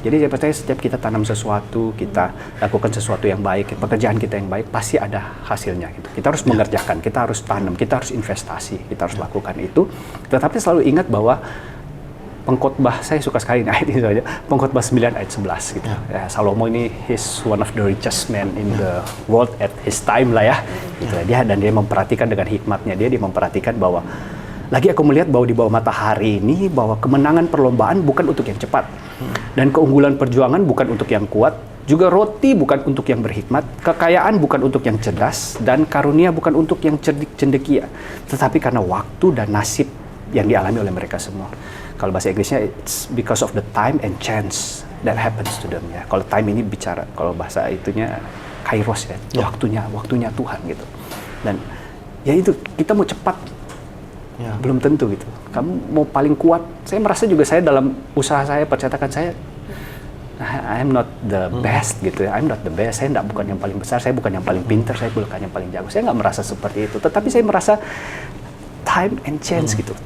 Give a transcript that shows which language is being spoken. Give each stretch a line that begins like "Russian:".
Indonesian: Jadi saya percaya setiap kita tanam sesuatu, kita lakukan sesuatu yang baik, pekerjaan kita yang baik, pasti ada hasilnya gitu. Kita harus mengerjakan, kita harus tanam, kita harus investasi, kita harus lakukan itu. Tetapi selalu ingat bahwa Pengkhotbah, saya suka sekali ayat ini saja. Pengkhotbah 9 ayat 11 gitu. Ya, Salomo ini
English: he's one of the richest man in the world at his time
Indonesian: lah ya. Gitu. Dia memperhatikan dengan hikmatnya dia memperhatikan bahwa lagi aku melihat bahwa di bawah matahari ini bahwa kemenangan perlombaan bukan untuk yang cepat dan keunggulan perjuangan bukan untuk yang kuat, juga roti bukan untuk yang berhikmat, kekayaan bukan untuk yang cerdas, dan karunia bukan untuk yang cerdik cendekia, tetapi karena waktu dan nasib yang dialami oleh mereka semua. Kalau bahasa Inggrisnya,
English: it's because of the time and chance that happens to them ya.
Indonesian: Kalau time ini bicara, kalau bahasa itunya kairos ya, waktunya Tuhan gitu. Dan ya itu, kita mau cepat, belum tentu gitu. Kamu mau paling kuat, saya merasa juga saya dalam usaha saya, percetakan saya,
English: I'm not the best
Indonesian: gitu ya.
English: I'm not the best,
Indonesian: saya bukan yang paling besar, saya bukan yang paling pintar, saya bukan yang paling jago. Saya nggak merasa seperti itu, tetapi saya merasa
English: time and chance
Indonesian: gitu.